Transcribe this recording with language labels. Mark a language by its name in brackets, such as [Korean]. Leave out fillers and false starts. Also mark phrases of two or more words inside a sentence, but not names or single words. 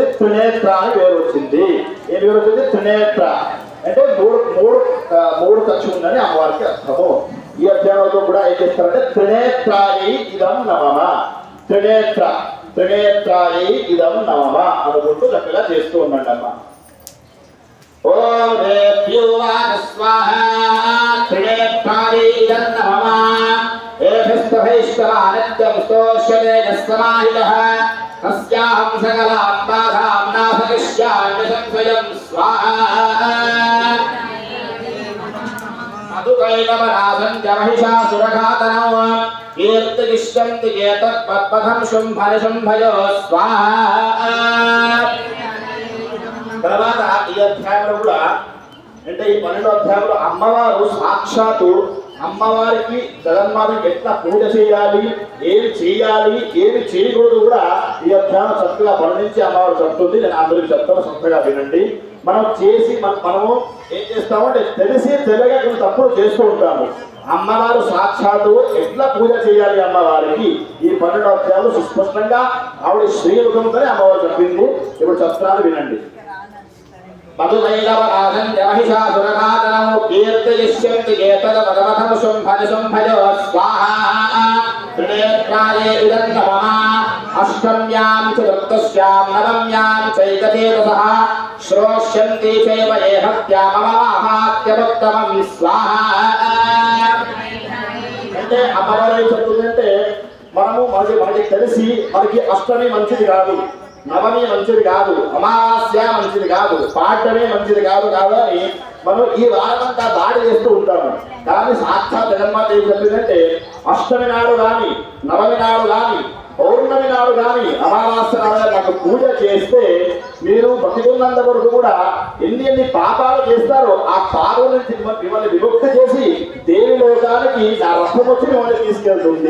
[Telugu] త్రినేత్ర అని పేరు వచ్చింది. ఏం పేరు వచ్చింది? త్రినేత్ర అంటే మూడు కక్ష ఉందని అమ్మవారికి అర్థము. ఈ అధ్యాయంలో కూడా ఏం చేస్తారంటే [Sanskrit] త్రినేత్రాయి ఇదం నమః, త్రినేత్రాయి ఇదం నమః [Telugu] అనుకుంటూ చక్కగా చేస్తూ ఉండండి అమ్మ. [Sanskrit] ओम देव्यो स्वाहा त्रिनेत्राय इदं नमः एभिस्तभैष्टवानित्यं स्तोष्यते यस्समाहितः तस्याहं सकलां बाधां नाशयिष्यामि संशयं स्वाहा मधुकैलवनाथं च महिषासुरघातनौ कीर्तिष्यन्ति एतत्पद्मथं शुम्भनिशुम्भयो स्वाहा [Telugu] తర్వాత ఈ అధ్యాయంలో కూడా అంటే ఈ 12వ అధ్యాయంలో అమ్మవారు సాక్షాత్తు అమ్మవారికి జగన్మాతకి ఎట్లా పూజ చేయాలి, ఏమి చేయకూడదు కూడా ఈ అధ్యాయం చక్కగా వర్ణించి అమ్మవారు చెప్తుంది. నేను అందరికి చెప్తాను, చక్కగా వినండి. మనము ఏం చేస్తామంటే తెలిసి తెలియక కొన్ని తప్పులు చేస్తూ ఉంటాము. అమ్మవారు సాక్షాత్తు ఎట్లా పూజ చేయాలి అమ్మవారికి ఈ 12వ అధ్యాయంలో సుస్పష్టంగా ఆవిడ శ్రీముఖంతోనే అమ్మవారు చెప్పింది. ఇప్పుడు చెప్తాను వినండి. [Sanskrit] मधुकैलवनाथं च महिषासुरघातनौ कीर्तयिष्यन्ति एतत्पद्मथं शुम्भनिशुम्भयो स्वाहा त्रिनेत्राय इदं नमः अष्टम्यां चतुर्थस्यां नवम्यां चैकतेजसः श्रोष्यन्ति चैव ये हत्याममाहात्यमुत्तमं स्वाहा [Telugu] అంటే అమ్మవారు ఏం చెప్తుందంటే మనకి తెలిసి మనకి అష్టమి మంచిది కాదు, నవమి మంచిది కాదు, అమావాస్య మంచిది కాదు, పాడ్యమే మంచిది కాదు అని మనం ఈ వారమంతా దాడి చేస్తూ ఉంటాము. కానీ సాక్షాత్ జగన్మాత ఏం చెప్పిందంటే అష్టమి నాడు కానీ, నవమి నాడు కానీ, పౌర్ణమి నాడు కానీ, అమావాస్య నాడు నాకు పూజ చేస్తే మీరు బతికున్నంత వరకు కూడా ఎన్ని పాపాలు చేస్తారో ఆ పాపం నుంచి మిమ్మల్ని విముక్తి చేసి దేవి లోకానికి నా రథం వచ్చి మిమ్మల్ని తీసుకెళ్తుంది.